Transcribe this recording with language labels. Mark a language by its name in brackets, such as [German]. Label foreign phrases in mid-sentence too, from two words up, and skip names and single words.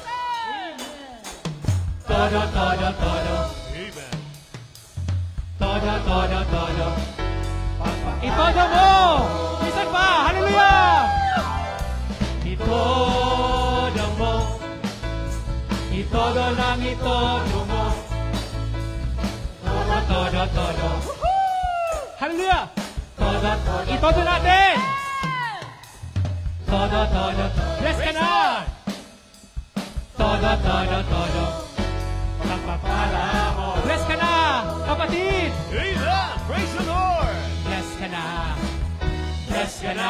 [Filipino] Todo, todo, todo. Todo, todo, todo. Itodo mo. Minsan pa. Hallelujah. Itodo mo. Itodo lang, itodo mo. Todo, todo, todo. Hallelujah! Todo, todo. Itodo natin! Todo, todo, todo. Bless ka na! Todo, todo, todo. Pagpapala mo. Bless ka na, kapatid! [English] Amen! Praise the Lord! [Filipino] Bless ka na. Bless ka na.